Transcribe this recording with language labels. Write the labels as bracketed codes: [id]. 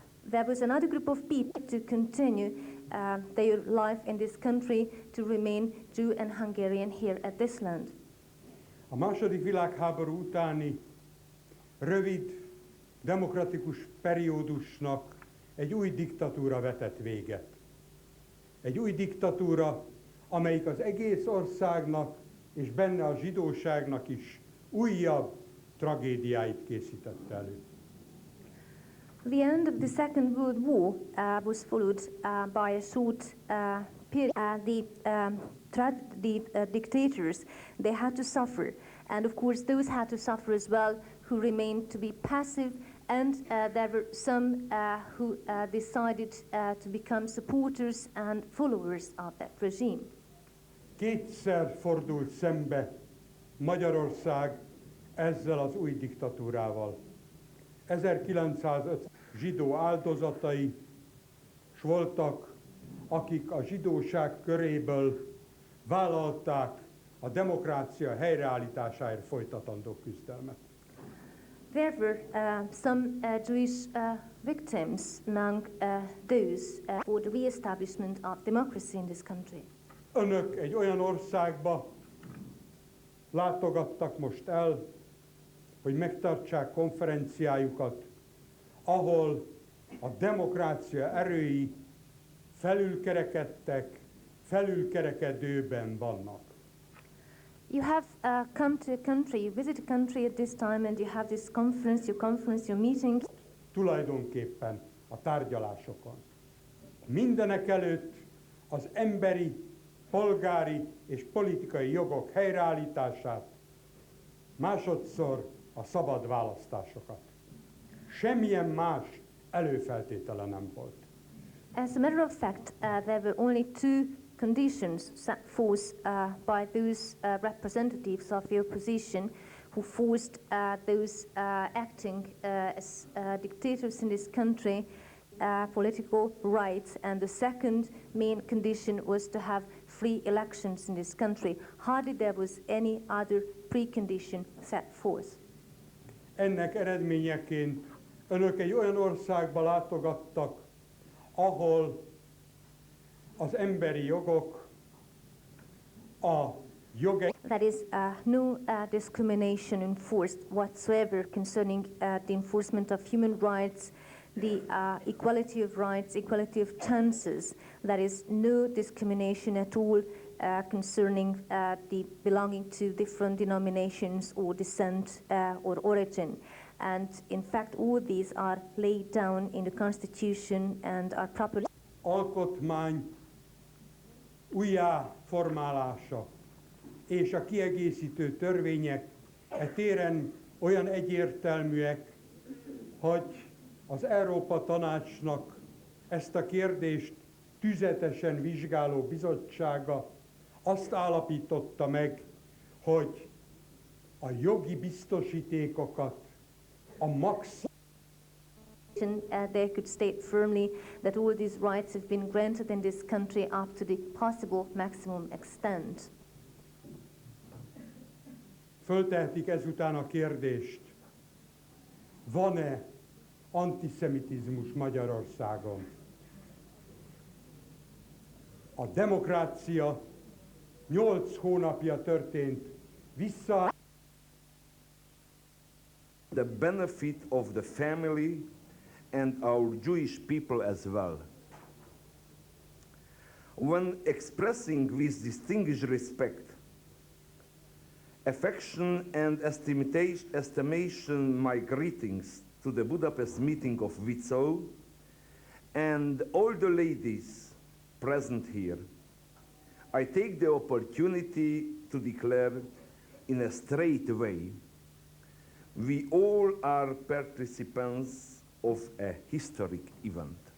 [en] There was another group of people to continue their life in this country, to remain Jew and Hungarian here at this land. [hu] A második világháború utáni rövid, demokratikus periódusnak egy új diktatúra vetett véget. Egy új diktatúra, amelyik az egész országnak és benne a zsidóságnak is újabb tragédiáit készített elő. [en] The end of the Second World War was followed by a short period. The dictators, they had to suffer. And of course, those had to suffer as well who remained to be passive, and there were some who decided to become supporters and followers of that regime. [hu] Kétszer fordult szembe Magyarország ezzel az új diktatúrával. 1905 zsidó áldozatai s voltak, akik a zsidóság köréből vállalták a demokrácia helyreállításáért folytatandó küzdelmet. [en] There were some Jewish victims among those for the re-establishment of democracy in this country. [hu] Önök egy olyan országba látogattak most el, hogy megtartsák konferenciájukat, ahol a demokrácia erői felülkerekedtek, felülkerekedőben vannak. [en] You have come to a country, you visit a country at this time, and you have this conference, your meeting. [hu] Tulajdonképpen a tárgyalásokon. Mindenek előtt az emberi, polgári és politikai jogok helyreállítását, másodszor a szabad választásokat. Semmilyen más előfeltétele nem volt. [en] As a matter of fact, there were only two conditions set forth by those representatives of the opposition who forced those acting as dictators in this country political rights, and the second main condition was to have free elections in this country. Hardly there was any other precondition set forth. [hu] Ennek eredményeként önök egy olyan országba látogattak, ahol az emberi jogok, a jogek... [en] That is no discrimination enforced whatsoever concerning the enforcement of human rights, the equality of rights, equality of chances. That is no discrimination at all concerning the belonging to different denominations or descent or origin. And in fact, all these are laid down in the Constitution and are properly... [hu] Alkotmány újjáformálása és a kiegészítő törvények e téren olyan egyértelműek, hogy az Európa Tanácsnak ezt a kérdést tüzetesen vizsgáló bizottsága azt állapította meg, hogy a jogi biztosítékokat a maximum [en] they could state firmly that all these rights have been granted in this country up to the possible maximum extent. [hu] föltehetik ezután a kérdést, van-e antiszemitizmus Magyarországon? A demokrácia 8 hónapja történt vissza. [en] The benefit of the family and our Jewish people as well. When expressing with distinguished respect, affection and estimation my greetings to the Budapest meeting of Wizo and all the ladies present here, I take the opportunity to declare in a straight way, we all are participants of a historic event.